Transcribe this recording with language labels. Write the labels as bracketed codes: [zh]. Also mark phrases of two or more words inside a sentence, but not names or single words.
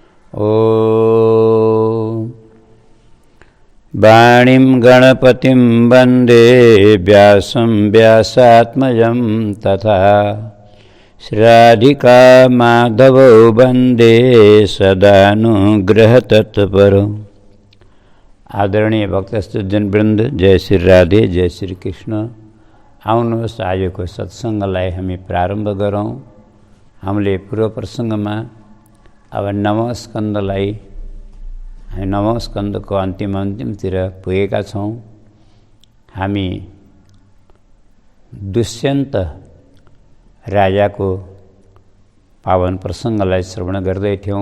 [sa] ॐ वाणीं गणपतिं वन्दे व्यासं व्यासात्मजं तथा श्रीराधिका माधवो वन्दे सदानुग्रहतत्परो। [ne] आदरणीय भक्तजन वृन्द, जय श्री राधे, जय श्री कृष्ण। आउनुहोस् आजको सत्सङ्गलाई हामी प्रारम्भ गरौँ। हामीले पूर्व प्रसङ्गमा अब नवम स्कन्धको अन्तिमतिर पुगेका छौँ। हामी दुष्यन्त राजाको पावन प्रसङ्गलाई श्रवण गर्दै थियौँ।